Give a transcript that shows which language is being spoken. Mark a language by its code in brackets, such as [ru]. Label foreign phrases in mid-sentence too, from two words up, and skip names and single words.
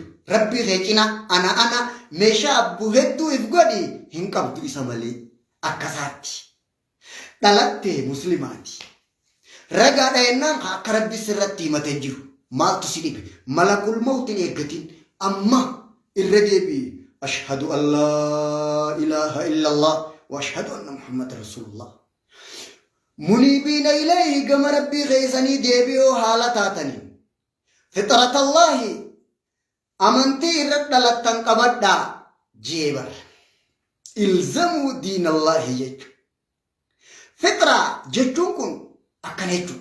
[om] Rabbii keecina ana meeshaa abbuu hedduu if godhi hin qabdu isa malee akkasaatti. Dhalattee muslimaati. Ragaa dhayennaan akka rabbii sirratti himatan jiru. Maaltu si dhibe? Malakul mawtiin eeggatiin amma irra deebi'e. [ar] أشهد أن لا إله إلا الله وأشهد أن محمد رسول الله. منيبين إليه [om] gama rabbii keessanii deebi'oo haala taatanii. Fitratallahi amantii irra dhalattan qabadhaa jeebar. Ilzamuu diinallahi jechuudha. Fitraa jechuun kun akkana jechuudha.